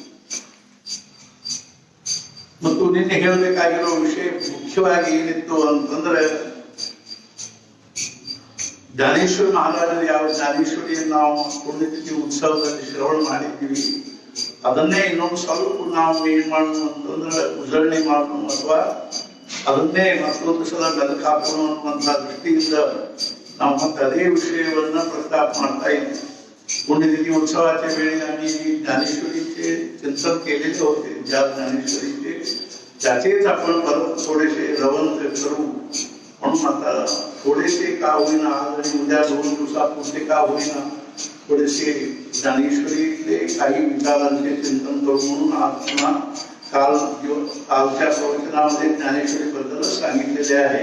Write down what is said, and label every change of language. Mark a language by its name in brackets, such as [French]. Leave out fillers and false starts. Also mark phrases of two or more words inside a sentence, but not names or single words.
[Kannada] ಮತ್ತು ನಿನ್ನೆ ಹೇಳಬೇಕಾಗಿರೋ ವಿಷಯ ಮುಖ್ಯವಾಗಿ ಏನಿತ್ತು ಅಂತಂದ್ರೆ, ಜ್ಞಾನೇಶ್ವರ ಮಹಾರಾಜರು ಯಾವ ಜ್ಞಾನೇಶ್ವರಿಯನ್ನು ನಾವು ಪುಣ್ಯತಿಥಿ ಉತ್ಸವದಲ್ಲಿ ಶ್ರವಣ ಮಾಡಿದ್ದೀವಿ, ಅದನ್ನೇ ಇನ್ನೊಂದು ಸ್ವಲ್ಪ ನಾವು ಏನ್ ಮಾಡೋಣ ಅಂತಂದ್ರೆ ಉಜಳಣೆ ಮಾಡೋಣ ಅಥವಾ ಅದನ್ನೇ ಮತ್ತೊಂದು ಸಲ ಬೆಳಕು ಹಾಕೋಣ ಅನ್ನುವಂತಹ ದೃಷ್ಟಿಯಿಂದ ನಾವು ಮತ್ತೆ ಅದೇ ವಿಷಯವನ್ನ प्रस्ताप ಮಾಡ್ತಾ ಇದ್ದೀವಿ. [Marathi] पुण्यतिथी उत्सवाच्या वेळी आम्ही ज्ञानेश्वरीचे चिंतन केलेले होते. ज्या ज्ञानेश्वरीचे त्याचेच आपण परत थोडेसे रवंत करू म्हणून आता थोडेसे का होईना आज आणि उद्या 2 दिवसापुरते का होईना थोडेसे ज्ञानेश्वरीतले काही विचारांचे चिंतन करू म्हणून आज पुन्हा कालच्या प्रवचनामध्ये ज्ञानेश्वरी बद्दल सांगितलेले आहे.